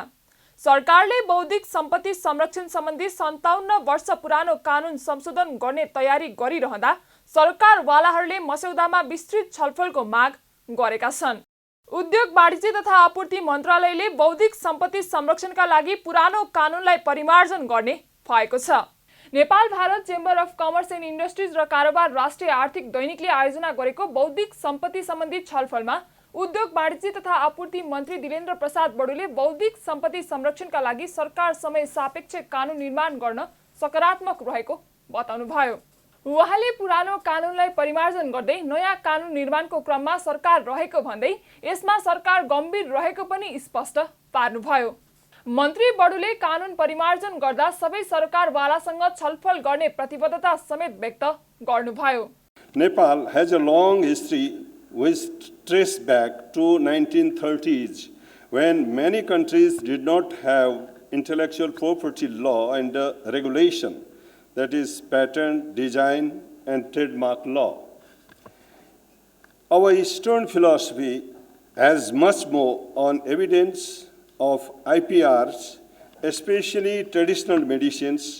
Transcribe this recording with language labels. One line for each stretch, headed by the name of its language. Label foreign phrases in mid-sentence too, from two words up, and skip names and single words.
Nepali: सरकारले बौद्धिक सम्पत्ति संरक्षण सम्बन्धी 57 वर्ष पुरानो कानून संशोधन गर्ने तयारी गरिरहँदा सरकारवालाहरूले मस्यौदामा विस्तृत छलफलको माग गरेका छन्। उद्योग वाणिज्य तथा आपूर्ति मन्त्रालयले बौद्धिक सम्पत्ति संरक्षणका लागि पुरानो कानूनलाई परिमार्जन गर्ने भएको छ। नेपाल भारत चेम्बर अफ कमर्स एन्ड इन्डस्ट्रिज र कारोबार राष्ट्रिय आर्थिक दैनिकले आयोजना गरेको बौद्धिक सम्पत्ति सम्बन्धी छलफलमा उद्योग वाणिज्य तथा आपूर्ति मन्त्री दिलेन्द्र प्रसाद बडुले बौद्धिक सम्पत्ति संरक्षणका लागि सरकार समय सापेक्ष कानून निर्माण गर्न सकारात्मक रहेको बताउनुभयो। उहाँले पुरानो कानूनलाई परिमार्जन गर्दै नयाँ कानून निर्माणको क्रममा सरकार रहेको भन्दै यसमा सरकार गम्भीर रहेको पनि स्पष्ट पार्नुभयो। मन्त्री बडुले कानून परिमार्जन गर्दा सबै सरकारवालासँग छलफल गर्ने प्रतिबद्धता समेत व्यक्त गर्नुभयो।
English: Nepal has a long history which traces back to 1930s when many countries did not have intellectual property law and regulation, that is patent, design and trademark law. Our Eastern philosophy has much more on evidence of IPRs, especially traditional medicines.